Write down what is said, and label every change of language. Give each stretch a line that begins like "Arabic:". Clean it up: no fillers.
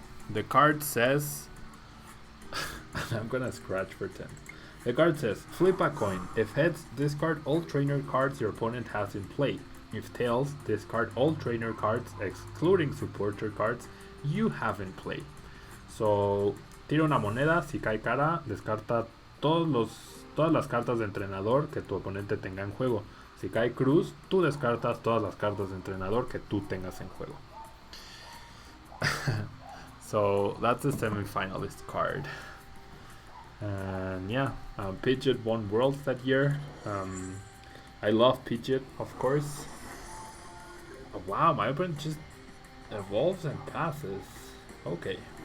English: The card says I'm gonna scratch for 10. The card says flip a coin. If heads, discard all trainer cards your opponent has in play. If tails, discard all trainer cards excluding supporter cards you have in play.
Spanish: So tira una moneda, si cae cara, descarta todas las cartas de entrenador que tu oponente tenga en juego. Si cae cruz, tú descartas todas las cartas de entrenador que tú tengas en juego.
English: So that's the semi-finalist card. And yeah, Pidgeot won Worlds that year. I love Pidgeot, of course. Oh, wow, my opponent just evolves and passes. Okay.